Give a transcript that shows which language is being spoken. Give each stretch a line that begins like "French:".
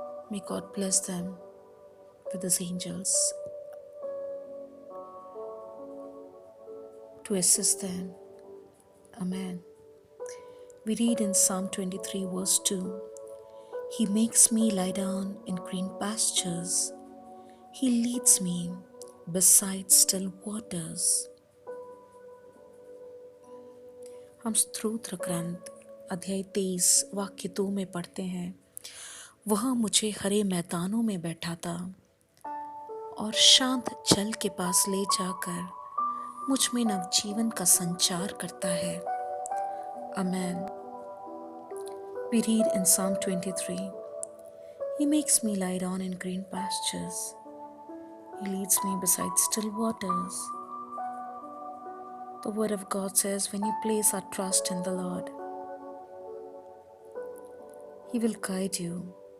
English: May God bless them with His angels to assist them. Amen. We read in Psalm 23 verse 2, He makes me lie down in green pastures. He leads me beside still waters.
Hindi: हम स्तोत्र ग्रंथ अध्याय 23 वाक्य 2 में पढ़ते हैं, वह मुझे हरे मैदानों में बैठाता और शांत जल के पास ले जाकर मुझ में नवजीवन का संचार करता है.
English: Amen. We read in Psalm 23, He makes me lie down in green pastures. He leads me beside still waters. The word of God says, when you place our trust in the Lord, He will guide you.